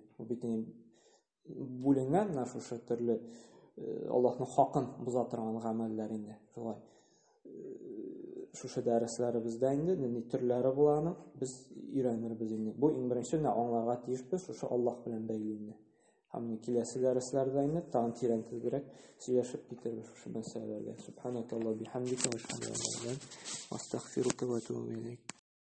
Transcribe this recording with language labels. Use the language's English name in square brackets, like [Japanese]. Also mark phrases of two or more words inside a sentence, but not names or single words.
[Tatar] Бу бит бүленгән менә шушы төрле Аллаһның хакын боза торган гамәлләр инде. Шулай. Шушы дәресләребездә инде нинди төрләре булганын без өйрәнербез инде. Бу иң беренче аңларга тиешбез шушы Аллаһ белән бәйле инде. Һәм киләсе дәресләрдә инде тагын тирәнтегрәк сөйләшеп китербез шушы мәсьәләләргә. [Arabic] سبحانك اللهم بحمدك وأشهد أن لا إله إلا أنت أستغفرك وأتوب إليك.